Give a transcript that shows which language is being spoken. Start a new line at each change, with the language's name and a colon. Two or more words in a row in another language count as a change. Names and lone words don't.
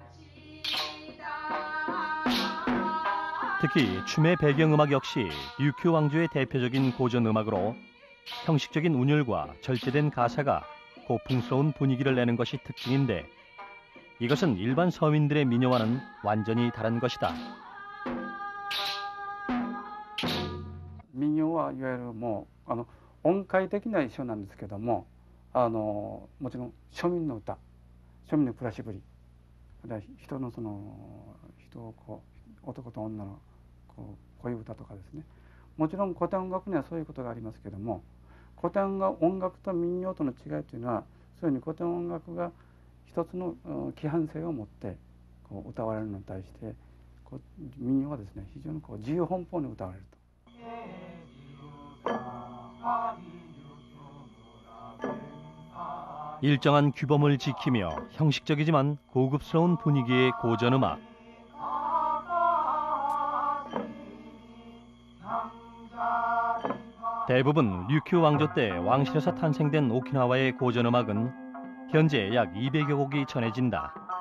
Korean: 특히 춤의 배경음악 역시 류큐 왕조의 대표적인 고전음악으로 형식적인 운율과 절제된 가사가 고풍스러운 분위기를 내는 것이 특징인데 이것은 일반 서민들의 민요와는 완전히 다른 것이다.
Japanese: 民謡はいわゆるもう音階的な一緒なんですけども、もちろん庶民の歌、庶民の暮らしぶり、人の人を男と女の恋歌とかですね。もちろん古典音楽にはそういうことがありますけども、古典音楽と民謡との違いというのは、そういうふうに古典音楽が一つの規範性を持って歌われるのに対して、民謡はですね、非常に自由奔放に歌われると。
Korean: 일정한 규범을 지키며 형식적이지만 고급스러운 분위기의 고전음악. 대부분 류큐 왕조 때 왕실에서 탄생된 오키나와의 고전음악은 현재 약 200여 곡이 전해진다.